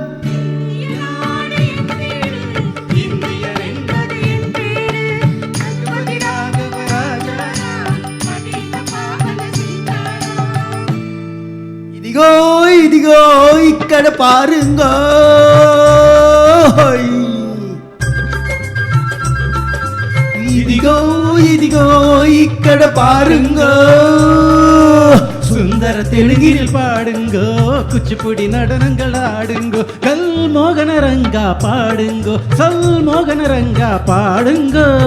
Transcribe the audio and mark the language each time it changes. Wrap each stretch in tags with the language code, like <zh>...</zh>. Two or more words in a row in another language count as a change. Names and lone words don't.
<te>ఇదిగో ఇదిగో ఇక్కడ పారుంగో, ఇదిగో ఇదిగో ఇక్కడ పారుంగో,</te> <ta>சுந்தர தெலுங்கில் பாடுங்கோ, குச்சிப்புடி நடனங்கள் ஆடுங்கோ, கல் மோகன ரங்கா பாடுங்கோ, சல் மோகன ரங்கா பாடுங்கோ.</ta>